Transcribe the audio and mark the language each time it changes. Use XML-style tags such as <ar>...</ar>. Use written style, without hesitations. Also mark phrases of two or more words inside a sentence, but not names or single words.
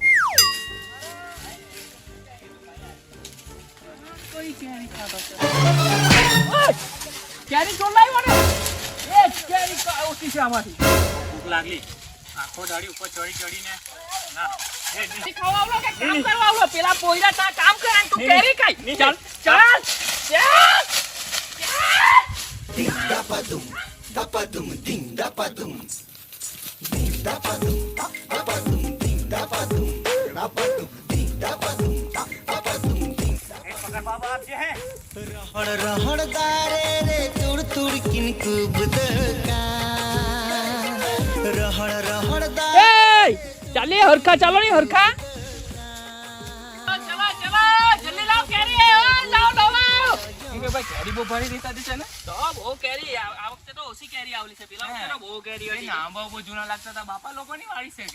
<gu>કોઈ કેરી ખાતો છે ઓય કેરી ચોર લાવ્યો ને એક કેરી ઓછી છે આમાંથી ભૂખ લાગલી આખો દાડી ઉપર ચડીને ના ખાવા આવલો કે કામ કરવા આવલો પેલા પોઈરા તા કામ કર અને તું કેરી ખાઈ ચાલ ચાલ ચાલ Ding da pa dum, ding da pa dum. Ding da pa dum, ding da pa dum. Da pa dum, ding da pa dum, ding. એક પકડ બાબા આપજે હે रहड़ रहड़ दारे रे तुड़ तुड़ किनको बुदका रहड़ रहड़ दारे એ ચાલે હરખા ચાલો ની હરખા ચલો ચલો જલ્દી લાવ કેરી લાવ લાવ કે ભાઈ કેરી બહુ ભરી દેતા છે ને તો બહુ કેરી આ વખતે તો ઓછી કેરી આવલી છે પેલા વખતે તો બહુ કેરી હતી આંબા બહુ જૂના લાગતા હતા બાપા લોકોની વાડી છે</gu>